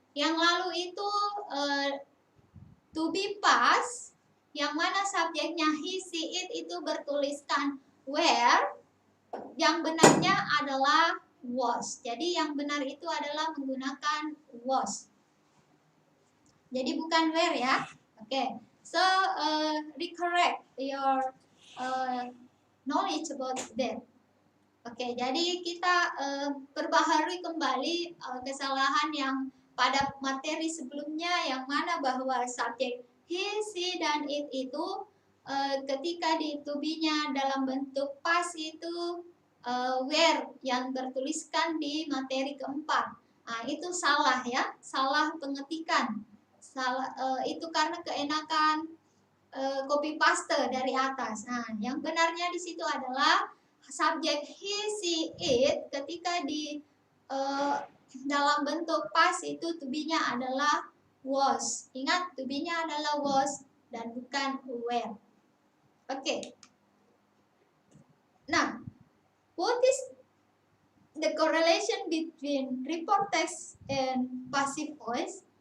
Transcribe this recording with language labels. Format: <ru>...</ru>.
<id>Yang lalu itu to be past, yang mana subjeknya he, she, it itu bertuliskan were, yang benarnya adalah was. Jadi yang benar itu adalah menggunakan was. Jadi bukan were ya. Oke.</id> <en>So recorrect your knowledge about that.</en> <id>Oke, jadi kita perbaharui kembali kesalahan yang pada materi sebelumnya, yang mana bahwa subjek he, she, dan it itu ketika di to be-nya dalam bentuk past itu were yang bertuliskan di materi keempat. Nah, itu salah ya, salah pengetikan. Salah itu karena keenakan copy paste dari atas. Nah, yang benarnya di situ adalah subjek he, she, it ketika di dalam bentuk past itu to be-nya adalah was. Ingat, to be-nya adalah was dan bukan were. Oke.</id> <en>Nah, what is the correlation between report text and passive voice?</en>